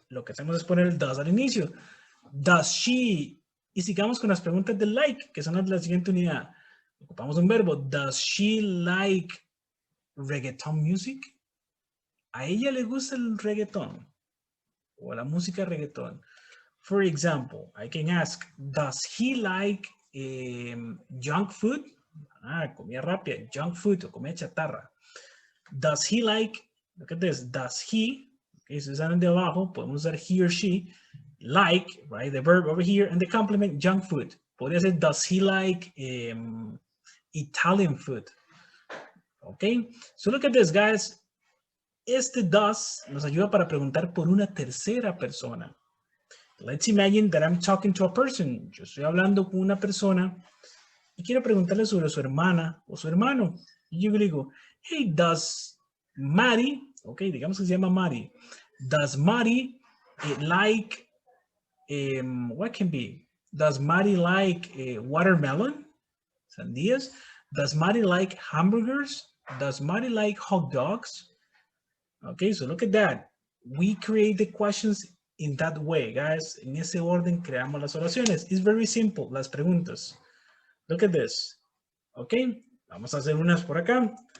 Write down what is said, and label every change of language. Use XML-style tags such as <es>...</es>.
<es>Lo que hacemos es poner el does al inicio.</es> <en>Does she?</en> <es>Y sigamos con las preguntas de like, que son las de la siguiente unidad. Ocupamos un verbo.</es> <en>Does she like reggaeton music?</en> <es>¿A ella le gusta el reggaeton? O la música reggaeton.</es> <en>For example, I can ask, does he like junk food?</en> <es>Comida rápida, junk food o comida chatarra.</es> <en>Does he like, look at this, does he, okay,</en> <es>si están de abajo, podemos usar</es> <en>he or she, like, right, the verb over here, and the complement, junk food.</en> <es>Podría ser,</es> <en>does he like Italian food? Okay, so look at this, guys.</en> <es>Este does nos ayuda para preguntar por una tercera persona.</es> <en>Let's imagine that I'm talking to a person.</en> <es>Yo estoy hablando con una persona y quiero preguntarle sobre su hermana o su hermano. Y yo le digo, hey, does Mari, ok, digamos que se llama Mari,</es> <en>does Mari like, what can be? Does Mari like watermelon? Sandías? Does Mari like hamburgers? Does Mari like hot dogs? Okay, so look at that. We create the questions in that way, guys.</en> <es>En ese orden creamos las oraciones.</es> <en>It's very simple,</en> <es>las preguntas.</es> <en>Look at this.</en> <es>Okay, vamos a hacer unas por acá.</es>